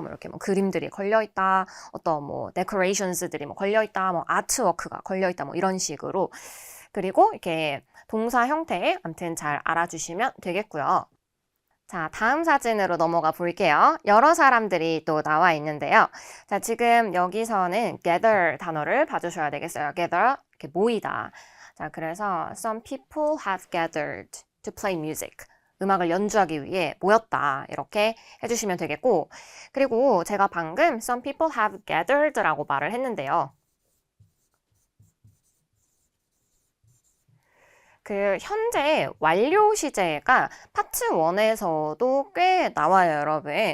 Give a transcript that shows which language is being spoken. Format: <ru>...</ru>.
<ko>뭐 이렇게 뭐 그림들이 걸려 있다, 어떤 뭐 데코레이션스들이 뭐 걸려 있다, 뭐 아트워크가 걸려 있다, 뭐 이런 식으로. 그리고 이렇게 동사 형태, 아무튼 잘 알아주시면 되겠고요. 자, 다음 사진으로 넘어가 볼게요. 여러 사람들이 또 나와 있는데요. 자, 지금 여기서는 gather 단어를 봐주셔야 되겠어요. gather, 이렇게 모이다. 자, 그래서</ko> <en>some people have gathered to play music.</en> <ko>음악을 연주하기 위해 모였다. 이렇게 해주시면 되겠고, 그리고 제가 방금</ko> <en>some people have gathered</en> <ko>라고 말을 했는데요. 그 현재 완료 시제가 파트 1에서도 꽤 나와요, 여러분.</ko>